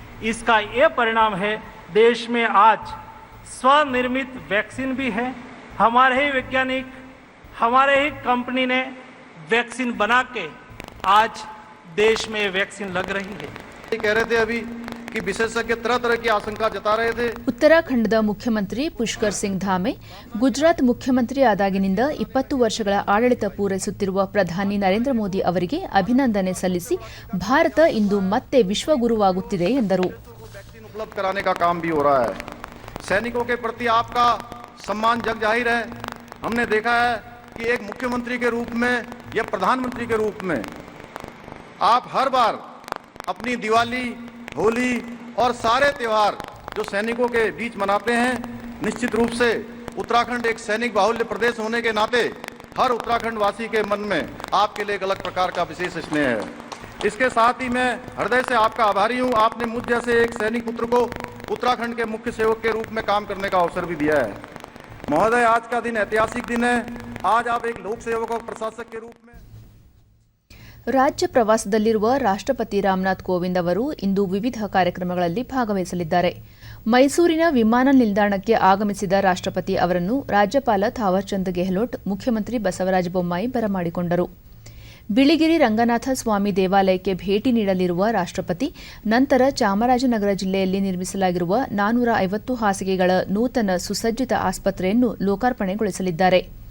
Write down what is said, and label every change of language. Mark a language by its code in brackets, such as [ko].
[hi] इसका ये परिणाम है, देश में आज स्वनिर्मित वैक्सीन भी है। हमारे ही वैज्ञानिक, हमारे ही कंपनी ने वैक्सीन बना के आज देश में वैक्सीन लग रही है। कह रहे थे अभी कि विशेषज्ञ तरह तरह की आशंका जता रहे थे. [kn] ಉತ್ತರಾಖಂಡದ ಮುಖ್ಯಮಂತ್ರಿ ಪುಷ್ಕರ್ ಸಿಂಗ್ ಧಾಮೆ ಗುಜರಾತ್ ಮುಖ್ಯಮಂತ್ರಿ ಆದಾಗಿನಿಂದ 20 ವರ್ಷಗಳ ಆಡಳಿತ ಪೂರೈಸುತ್ತಿರುವ ಪ್ರಧಾನಿ ನರೇಂದ್ರ ಮೋದಿ ಅವರಿಗೆ ಅಭಿನಂದನೆ ಸಲ್ಲಿಸಿ ಭಾರತ ಇಂದು ಮತ್ತೆ ವಿಶ್ವಗುರುವಾಗುತ್ತಿದೆ ಎಂದರು. [hi] वैक्सीन उपलब्ध कराने का काम भी हो रहा है. सैनिकों के प्रति आपका सम्मान जग जाहिर है. हमने देखा है कि एक मुख्यमंत्री के रूप में या प्रधानमंत्री के रूप में आप हर बार अपनी दिवाली, होली और सारे त्योहार जो सैनिकों के बीच मनाते हैं. निश्चित रूप से उत्तराखंड एक सैनिक बाहुल्य प्रदेश होने के नाते हर उत्तराखंड वासी के मन में आपके लिए एक अलग प्रकार का विशेष स्नेह है. इसके साथ ही मैं हृदय से आपका आभारी हूं. आपने मुझ जैसे एक सैनिक पुत्र को उत्तराखंड के मुख्य सेवक के रूप में काम करने का अवसर भी दिया है. महोदय, आज का दिन ऐतिहासिक दिन है. आज आप एक लोक सेवक और प्रशासक के रूप में [kn] ರಾಜ್ಯ ಪ್ರವಾಸದಲ್ಲಿರುವ ರಾಷ್ಟ್ರಪತಿ ರಾಮನಾಥ್ ಕೋವಿಂದ್ ಅವರು ಇಂದು ವಿವಿಧ ಕಾರ್ಯಕ್ರಮಗಳಲ್ಲಿ ಭಾಗವಹಿಸಲಿದ್ದಾರೆ. ಮೈಸೂರಿನ ವಿಮಾನ ನಿಲ್ದಾಣಕ್ಕೆ ಆಗಮಿಸಿದ ರಾಷ್ಟ್ರಪತಿ ಅವರನ್ನು ರಾಜ್ಯಪಾಲ ಥಾವರ್ಚಂದ್ ಗೆಹ್ಲೋಟ್, ಮುಖ್ಯಮಂತ್ರಿ ಬಸವರಾಜ ಬೊಮ್ಮಾಯಿ ಬರಮಾಡಿಕೊಂಡರು. ಬಿಳಿಗಿರಿ ರಂಗನಾಥ ಸ್ವಾಮಿ ದೇವಾಲಯಕ್ಕೆ ಭೇಟಿ ನೀಡಲಿರುವ ರಾಷ್ಟ್ರಪತಿ ನಂತರ ಚಾಮರಾಜನಗರ ಜಿಲ್ಲೆಯಲ್ಲಿ ನಿರ್ಮಿಸಲಾಗಿರುವ 450 ಹಾಸಿಗೆಗಳ ನೂತನ ಸುಸಜ್ಜಿತ ಆಸ್ಪತ್ರೆಯನ್ನು ಲೋಕಾರ್ಪಣೆಗೊಳಿಸಲಿದ್ದಾರೆ.